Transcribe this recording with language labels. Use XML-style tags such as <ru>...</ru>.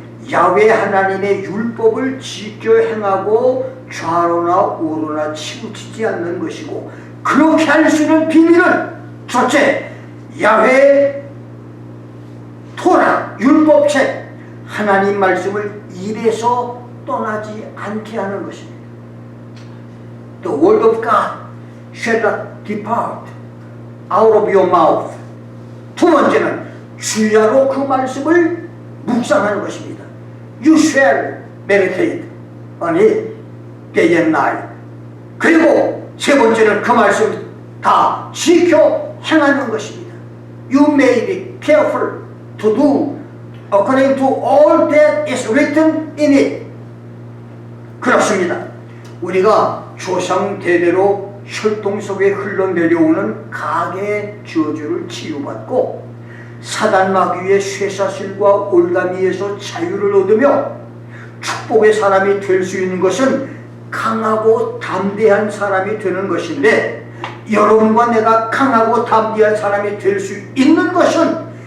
<ko>야훼 하나님의 율법을 지켜 행하고 좌로나 우로나 치우치지 않는 것이고, 그렇게 할 수 있는 비밀은 첫째, 야훼 토라 율법책 하나님 말씀을 입에서 떠나지 않게 하는 것입니다.</ko> <en>The word of God shall not depart out of your mouth.</en> <ko>두 번째는 주야로 그 말씀을 묵상하는 것입니다.</ko> <en>You shall meditate on it day and night.</en> <ko>그리고 세 번째는 그 말씀을 다 지켜 행하는 것입니다.</ko> <en>You may be careful to do according to all that is written in it.</en> <ko>그렇습니다. 우리가 조상 대대로 혈통 속에 흘러내려오는 가계 저주를 치유받고 사단 마귀의 쇠사슬과 올가미에서 자유를 얻으며 축복의 사람이 될 수 있는 것은 강하고 담대한 사람이 되는 것인데, 여러분과 내가 강하고 담대한 사람이 될 수 있는 것은</ko>